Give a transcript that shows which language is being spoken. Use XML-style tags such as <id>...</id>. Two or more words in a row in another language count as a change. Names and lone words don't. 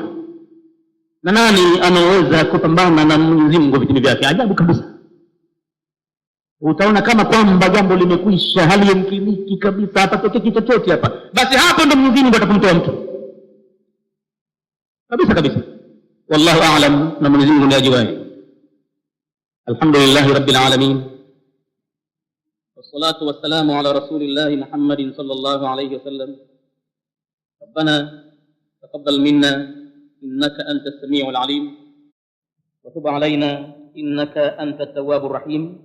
<sw>Na nani anaweza kupambana na Mwenyezi Mungu vitimbi vyake? Ajabu kabisa. Utaona kama kwamba jambo limekwisha, hali yamkiniki kabisa, hapatokea kitu chochote hapa, basi hapo ndo Mwenyezi Mungu atakumtoa mtu kabisa kabisa.</sw> <ar>والله أعلم,</ar> <sw>na Mwenyezi Mungu ndiye ajuaye.</sw> <ar>الحمد لله رب العالمين، والصلاة والسلام على رسول الله محمد صلى الله عليه وسلم. ربنا تقبل منا إنك أنت السميع العليم، وتب علينا إنك أنت التواب الرحيم.</ar>